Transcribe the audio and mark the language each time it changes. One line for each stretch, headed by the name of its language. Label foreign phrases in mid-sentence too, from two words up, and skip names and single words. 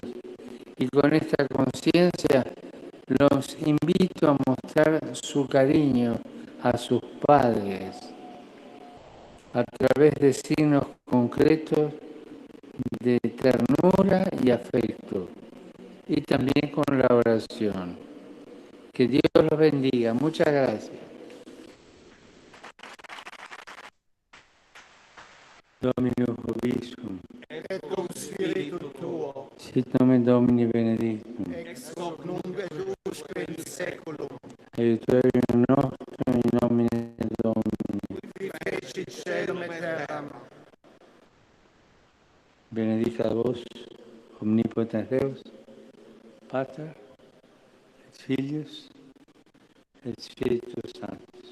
Spanish: Y con esta conciencia los invito a mostrar su cariño a sus padres a través de signos concretos de ternura y afecto, y también con la oración. Que Dios los bendiga. Muchas gracias.
Latin: Dominus vobiscum. Et cum spiritu tuo. Sit nomen Domini benedictum. Ex hoc nunc et usque in saeculum. Aiutorium nostrum in nomine Domini. Fecit caelum et terram. Benedicat vos, omnipotens Deus, Pater, et Filius, et Spiritus Sanctus.